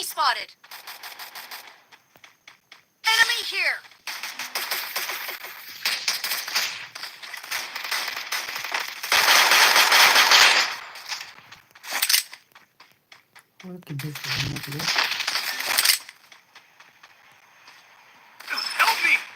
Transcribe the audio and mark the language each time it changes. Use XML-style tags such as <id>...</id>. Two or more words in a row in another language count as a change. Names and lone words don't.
<en>spotted. Enemy here.</en> <pt>Olha que besta de moto, né?</pt> <en>Help me!</en>